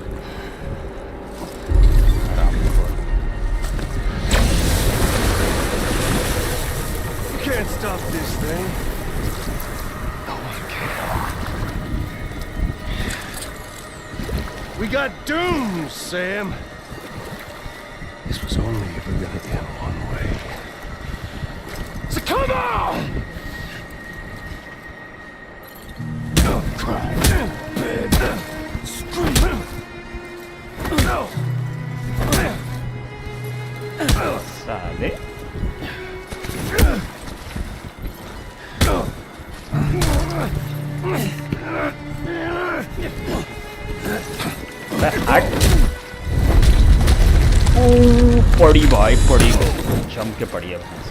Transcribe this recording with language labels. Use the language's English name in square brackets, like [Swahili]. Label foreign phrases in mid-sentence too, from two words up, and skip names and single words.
[English] You can't stop this thing. No one can. We got dooms, Sam. This was only ever gonna end one way. So come on! [Hindi] साले हट पड़ी भाई पड़ी जम के पड़ी है